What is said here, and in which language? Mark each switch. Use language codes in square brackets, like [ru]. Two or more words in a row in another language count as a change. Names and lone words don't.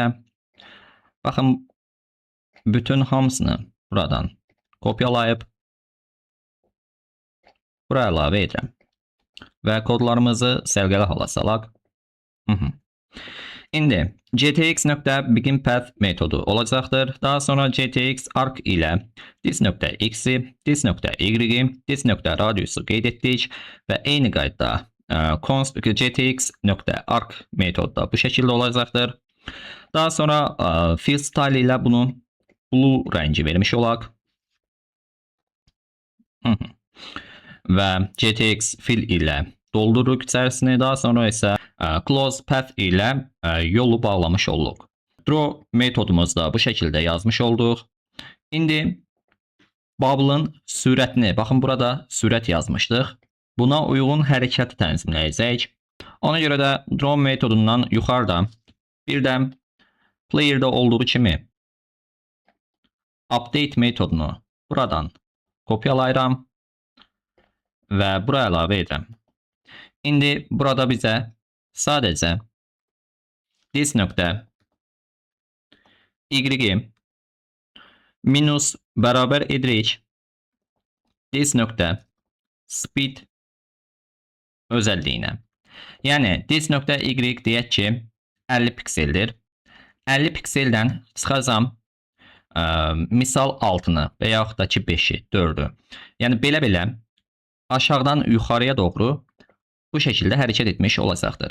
[az] Baxın, bütün hamısını buradan kopyalayıb bura əlavə edirəm. Və kodlarımızı sərgəli hala salaq. İndi gtx.beginPath metodu olacaqdır. Daha sonra gtx arc ilə this.x-i, this.y-i, this.radiusu qeyd etdik və eyni qaydada gtx.arc metodu da bu şəkildə olacaqdır. Daha sonra [en] fill style [az] ilə bunu blue rəngi vermiş olaq. Və gtx fill ilə doldururuq içərisini. Daha sonra isə [en] close path [az] ilə yolu bağlamış olduq. Draw metodumuzda bu şəkildə yazmış olduq. İndi bubble'ın sürətini, baxın burada sürət yazmışdıq. Buna uyğun hərəkəti tənzimləyəcək. Ona görə də draw metodundan yuxarıda bir də player'da olduğu kimi update metodunu buradan kopyalayıram və bura əlavə edirəm. İndi burada bizə sadəcə this.y minus bərabər edirik this.speed özəlliyinə. Yəni this.y deyək ki 50 pikseldir. 50 pikseldən çıxacam misal 6'nı və yaxud da ki 5'i, 4'ü. Yəni belə-belə aşağıdan yuxarıya doğru bu şəkildə hərəkət etmiş olacaqdır.